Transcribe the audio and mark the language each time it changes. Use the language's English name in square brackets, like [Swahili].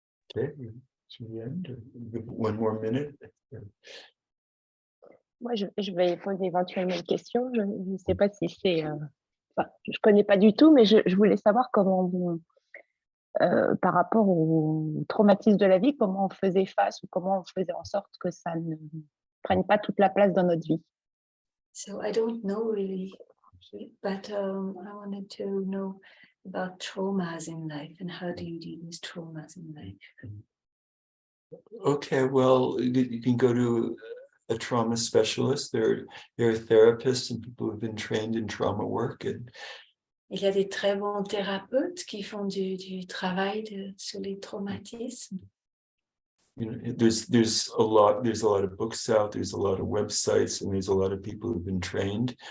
[English] Okay, to the end, one more minute. [French] Moi, je vais poser éventuellement une question. Je ne sais pas si c'est... enfin, je ne connais pas du tout, mais je voulais savoir comment, par rapport au traumatisme de la vie, comment on faisait face ou comment on faisait en sorte que ça ne prenne pas toute la place dans notre vie. [English] So I don't know really, but I wanted to know about traumas in life and how do you deal with traumas in life? Okay, well, you can go to a trauma specialist. There are therapists and people who've been trained in trauma work, and [French] Il y a des très bons thérapeutes qui font du travail sur les traumatismes. [English] you know, there's a lot of books out, there's a lot of websites, and there's a lot of people who've been trained